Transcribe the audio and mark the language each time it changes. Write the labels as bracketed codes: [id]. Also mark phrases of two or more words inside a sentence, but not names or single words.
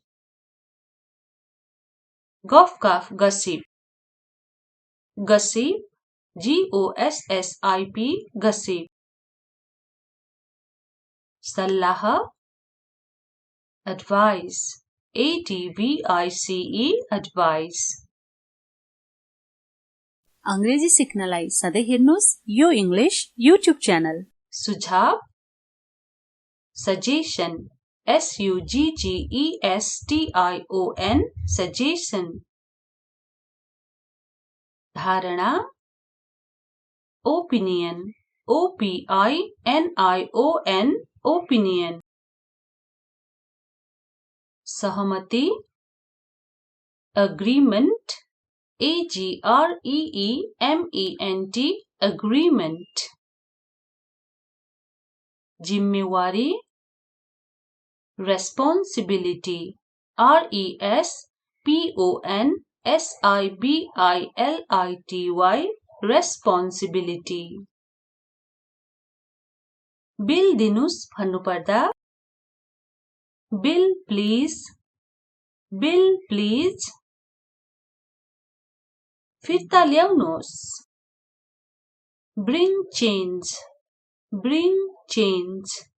[en] गफ gossip, gossip, G-O-S-S-I-P, gossip. सल्लाह advice, A-D-V-I-C-E, advice. [ne] अंग्रेजी सिक्नलाई सधैं हेर्नुस् यो [en] English YouTube channel. सुझाव suggestion, S-U-G-G-E-S-T-I-O-N, suggestion. धारणा opinion, O-P-I-N-I-O-N, opinion. सहमति agreement, A-G-R-E-E-M-E-N-T, agreement. जिम्मेवारी responsibility, R-E-S-P-O-N-S-I-B-I-L-I-T-Y, responsibility. [ne] बिल दिनुस् भन्नुपर्दा [en] bill please, bill please. [ne] फिर्ता ल्याउनुहोस्, [en] bring change, bring change.